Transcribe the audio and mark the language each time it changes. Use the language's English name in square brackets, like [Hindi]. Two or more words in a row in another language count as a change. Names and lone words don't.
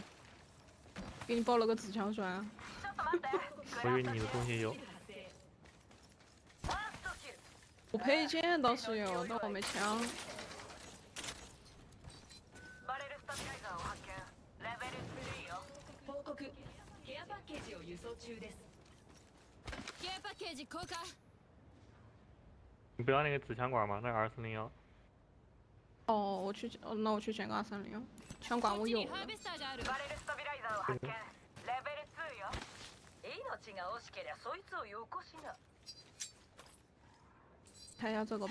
[Chinese] 给你报了个紫枪栓。我以为你的东西有。我配件倒是有，但我没枪。 [Japanese] 報告。ケアパッケージを輸送中です。ケアパッケージ交換。 [Chinese] 你不要那个紫枪管吗？那2401。哦，那我去捡个2301。枪管我有了。看一下这个吧。